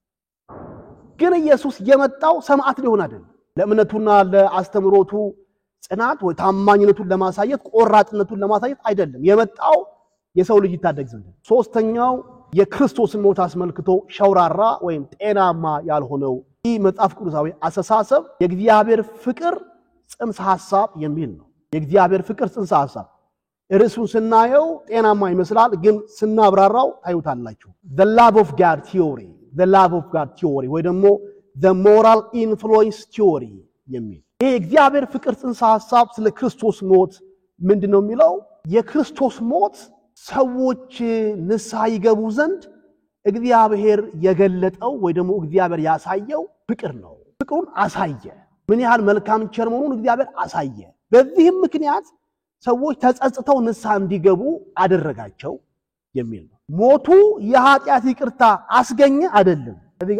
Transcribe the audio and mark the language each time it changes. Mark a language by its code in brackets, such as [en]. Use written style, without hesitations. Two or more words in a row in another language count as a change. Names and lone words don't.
[am] ግን ኢየሱስ የመጣው ሰማዕት ሊሆን አይደለም። ለእምነቱና ለአስተምሮቱ ጽናት ወይ ታማኝነቱን ለማሳየት ቆራጥነቱን ለማሳየት አይደለም የመጣው የሰው ልጅ ይታደግ ዘንድ። ሶስተኛው የክርስቶስን ሞት አስመልክቶ ሸውራራ ወይም ጤናማ ያልሆነው ይህ መጽሐፍ ቅዱሳዊ አስተሳሰብ የእግዚአብሔር ፍቅር ጽንሰ ሐሳብ የሚል ነው። የእግዚአብሔር ፍቅር ጽንሰ ሐሳብ ርዕሱን ስናየው ጤናማ ይመስላል፣ ግን ስናብራራው ታዩታላችሁ። [en] the love of God [am] theory ወይ ደግሞ [en] the moral influence theory [am] የሚል ይሄ እግዚአብሔር ፍቅር ጽንሰ ሐሳብ ስለ ክርስቶስ ሞት ምንድነው የሚለው? የክርስቶስ ሞት ሰዎች ንስሐ ይገቡ ዘንድ እግዚአብሔር የገለጠው ወይ ደግሞ እግዚአብሔር ያሳየው ፍቅር ነው። ፍቅሩን አሳየ። ምን ያህል መልካም ቸር መሆኑን እግዚአብሔር አሳየ። በዚህም ምክንያት ሰዎች ተጸጽተው ንስሐ እንዲገቡ አደረጋቸው የሚል ነው። ሞቱ የኃጢአት ይቅርታ አስገኘ አይደለም። እዚህ